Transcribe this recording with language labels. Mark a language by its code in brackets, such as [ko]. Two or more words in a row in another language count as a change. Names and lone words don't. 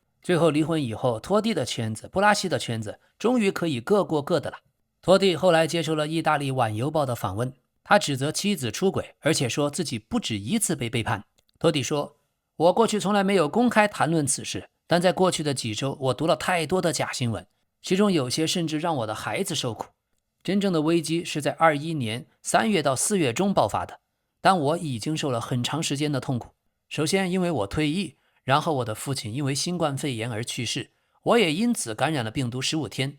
[zh] 最後離婚以後，托蒂的圈子、布拉西的圈子終於可以各過各的了。托蒂後來接受了意大利晚郵報的訪問，他指責妻子出軌，而且說自己不止1次被背叛。托蒂說，我過去從來沒有公開談論此事，但在過去的幾周，我讀了太多的假新聞，其中有些甚至讓我的孩子受苦。真正的危機是在21年3月到4月中爆發的，但我已經受了很長時間的痛苦。首先因為我退役，然後我的父親因為新冠肺炎而去世，我也因此感染了病毒15天。